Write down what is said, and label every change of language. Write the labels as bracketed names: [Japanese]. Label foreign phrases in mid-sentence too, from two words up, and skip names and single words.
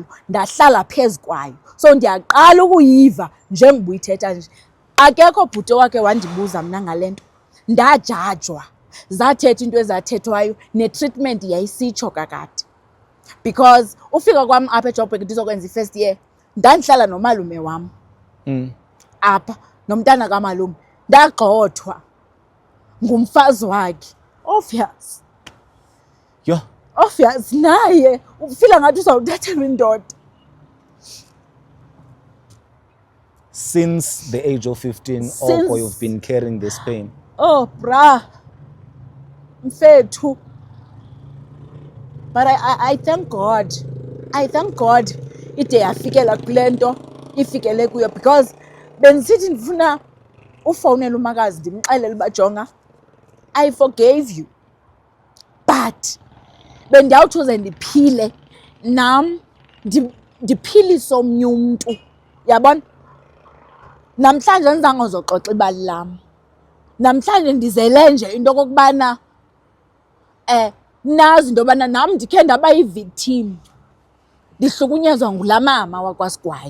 [Xhosa] Ndahlala phezu kwayo, so ndiyaqala ukuyiva njengoba uyithetha nje. Akekho bhuti wakhe wandibuza mna ngale nto, ndajajwa, zathetha into ezathethwayo, netreatment yayisitsho kakade. Because ufika kwam apha eJoburg ndizokwenza i- [English] first year, [Xhosa] ndandihlala nomalume wam apha nomntana kamalume, ndagxothwa ngumfazi wakhe. Obvious, Yho, obvious, naye ufila ngathi uzawuthathelwa indoda. [English] since the age of 15 Since- or you've been carrying this pain. [Xhosa] Oh bra, mfethu. [English] But I thank God, [Xhosa] ide yafikela kule nto ifikele kuyo, because bendisithi ndifuna ufowunela umakazi ndimxelele uba jonga, [English] I forgave you, but [Xhosa] bendiyawuthi uze ndiphile nam ndiphilise omnye umntu, yabona. Namhlanje ndizange uzoxoxa ibali lam, namhlanje ndizele nje into okokubana nazi into yobana nam ndikhe ndaba yi-victim, ndihlukunyezwa ngulaa mama wakwasigwayi.